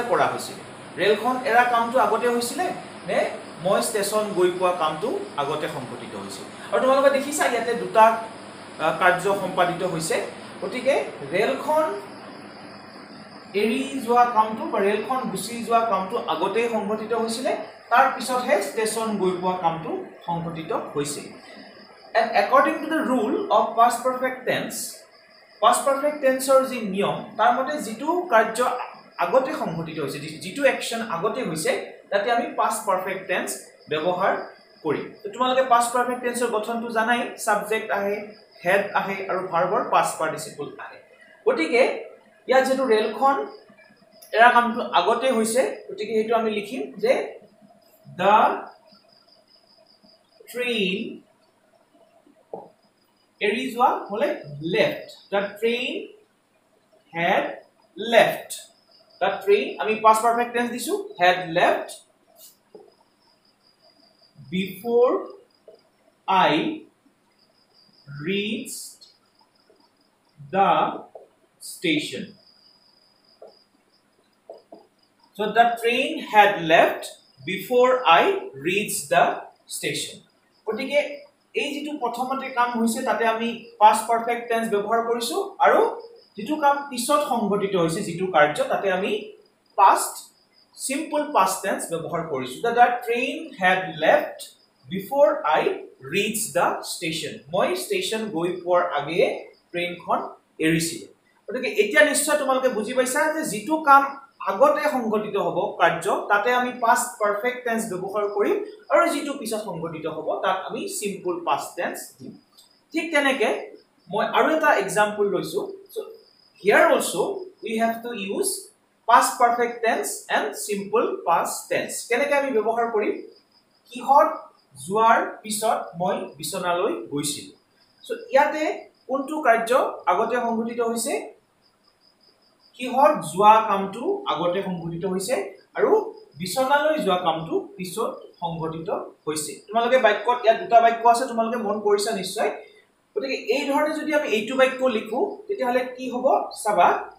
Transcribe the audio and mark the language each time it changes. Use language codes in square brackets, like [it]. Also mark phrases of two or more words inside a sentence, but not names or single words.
[as] কৰা হৈছিল ৰেলখন এৰা কামটো আগতে হৈছিল নে মই ষ্টেচন গৈ পোৱা কামটো আগতে সম্পূৰ্ণ হৈছিল আৰু তোমালোকে দেখিছা ইয়াতে দুটা কাৰ্য সম্পাদিত হৈছে গতিকে ৰেলখন এৰি যোৱা কামটো বা ৰেলখন গুচি যোৱা কামটো আগতে সংঘটিত হৈছিল তাৰ পিছতহে ষ্টেচন গৈ পোৱা কামটো সংঘটিত হৈছে and [en] according to the rule of past perfect tense [as] or যি নিয়ম তাৰ মতে যেটো কাৰ্য আগতে সংঘটিত হৈছে যেটো অ্যাকশন আগতে হৈছে তাতে আমি [en] past perfect tense [as] ব্যৱহাৰ কৰিম তো তোমালোকে [en] past perfect tense [as] ৰ গঠনটো জানাই সাবজেক্ট আহে হেড আহে আৰু ভাৰ্বৰ [en] past participle [as] আহে গতিকে ইয়া যেটো ৰেলখন এৰা কামটো আগতে হৈছে গতিকে হেতু আমি লিখিম যে the [en] train [as] এৰি যোৱা হলে [en] left the train had left the train আমি past perfect tense দিছো had left before I reached the station so the train had left before I reached the station [as] গতিকে এই যেটো প্ৰথমতে কাম হৈছে তাতে আমি [en] past perfect tense ব্যৱহাৰ [as] কৰিছো আৰু যেটো কাম পিছত সংঘটিত হৈছে যেটো কাৰ্য তাতে আমি [en] past simple past tense [as] ব্যৱহাৰ কৰিছো [en] the train had left before I reached the station [as] মই ষ্টেচন গৈ পোৱাৰ আগে ট্ৰেইনখন এৰিছিল গতিকে এতিয়া নিশ্চয় তোমালোকে বুজি পাইছা যে যেটো কাম আগতে সংঘটিত হ'ব কাৰ্য তাতে আমি [en] past perfect tense [as] ব্যৱহাৰ কৰিম আৰু যেটো পিছত সংঘটিত হ'ব তাক আমি [en] simple past tense [as] দিম ঠিক তেনেকে মই আৰু এটা एग्जांपल লৈছো [en] so here also we have to use past perfect tense and simple past tense [as] কেনেকৈ আমি ব্যৱহাৰ কৰিম কিহত যোৱাৰ পিছত মই বিছনালৈ গৈছিল সো ইয়াতে কোনটো কাৰ্য আগতে সংঘটিত হৈছে কিহত যোৱা কামটো আগতে সংঘটিত হৈছে আৰু বিছনালৈ যোৱা কামটো পিছত সংঘটিত হৈছে তোমালোকে বাক্যত ইয়াত দুটা বাক্য আছে তোমালোকে মন কৰিছা নিশ্চয় গতিকে এই ধৰণে যদি আমি এইটো বাক্য লিখো তেতিয়া হলে কি হ'ব চাবা